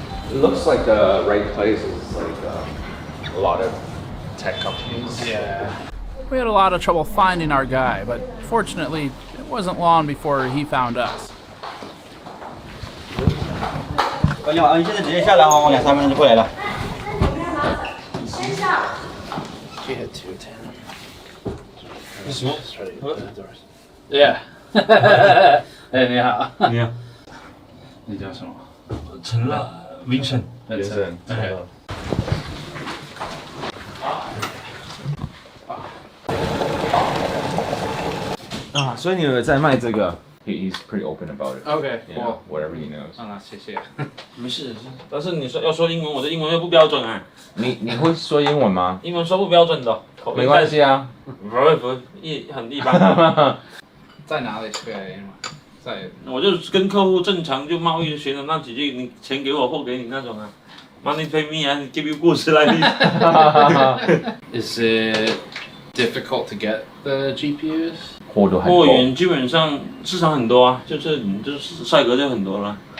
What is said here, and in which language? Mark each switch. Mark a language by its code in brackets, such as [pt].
[en] It looks like the right place is like a lot of tech companies. Yeah. We had a lot of trouble finding our guy, but fortunately, it wasn't long before he found us. [zh] 你现在直接下来，往2、3分钟就过来了。先上。 [en] She had 210. [zh] Yeah. 哎，你好。你好。你叫什么？陈乐 ，Vincent。 Vincent。啊，所以你有在卖这个 ？ [en] He's pretty open about it. Okay, yeah, whatever he knows. [zh] 啊，谢谢。没事，但是你说要说英文，我的英文又不标准啊。你会说英文吗？英文说不标准的，没关系啊。不很一般。在哪里学英文？在。我就跟客户正常就贸易学的那几句，你钱给我货给你那种啊。 [en] Money pay me and give you goods like this. Is it difficult to get the GPUs? [zh] 货源基本上市场很多啊，就是赛格就很多了。